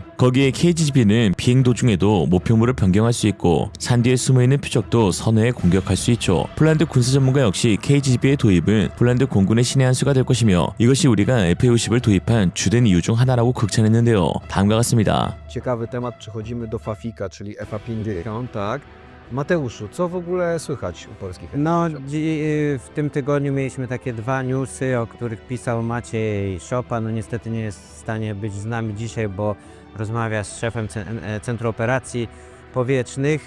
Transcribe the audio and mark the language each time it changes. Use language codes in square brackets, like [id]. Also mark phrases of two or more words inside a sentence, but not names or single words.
[ko] 거기에 KGB는 비행 도중에도 목표물을 변경할 수 있고 산 뒤에 숨어있는 표적도 선회에 공격할 수 있죠. 폴란드 군사 전문가 역시 KGB의 도입은 폴란드 공군의 신의 한 수가 될 것이며 이것이 우리가 FA-50을 도입한 주된 이유 중 하나라고 극찬했는데요. 다음과 같습니다. [pl] Ciekawy temat, przechodzimy do Fafika, czyli FA-50, tak? Mateuszu, co w ogóle słychać u polskich? No, w tym tygodniu mieliśmy takie dwa newsy, o których pisał Maciej Szopa. No niestety nie jest w stanie być z nami dzisiaj, bo rozmawia z szefem Centrum Operacji Powietrznych,